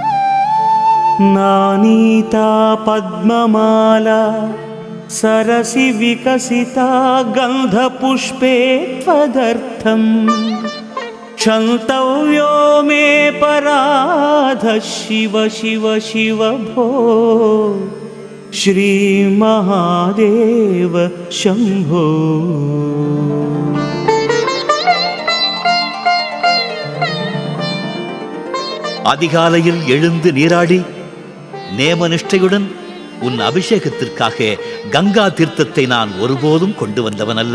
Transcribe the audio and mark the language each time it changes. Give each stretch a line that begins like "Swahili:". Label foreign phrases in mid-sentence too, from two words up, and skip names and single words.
Sanskrit: नानीता पद्ममाला सरसि विकसिता गन्धपुष्पे त्वदर्थं क्षन्तव्यो मे पराधः शिव शिव शिव भो श्रीमहादेव शम्भो.
Tamil: அதிகாலையில் எழுந்து நீராடி நேமநிஷ்டையுடன் உன் அபிஷேகத்திற்காக கங்கா தீர்த்தத்தை நான் ஒருபோதும் கொண்டு வந்தவன் அல்ல.